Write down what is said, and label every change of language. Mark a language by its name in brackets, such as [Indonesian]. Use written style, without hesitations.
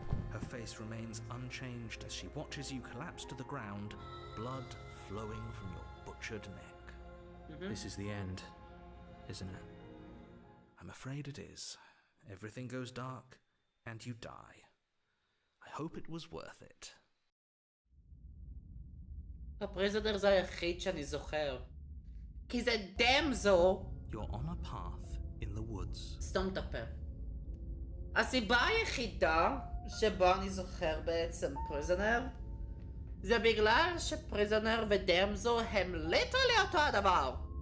[English] Her face remains unchanged as she watches you collapse to the ground, blood flowing from your butchered neck. This is the end, isn't it? I'm afraid it is. Everything goes dark, and you die. I hope it was worth it. [Hebrew] הפריזנר זה היחיד שאני זוכר. כי זה דמזו. [English] You're on a path in the woods. [Hebrew] סתום את הפה. הסיבה היחידה שבה אני זוכר בעצם פריזנר זה בגלל שפריזנר ודמזו הם ליטרלי אותו הדבר.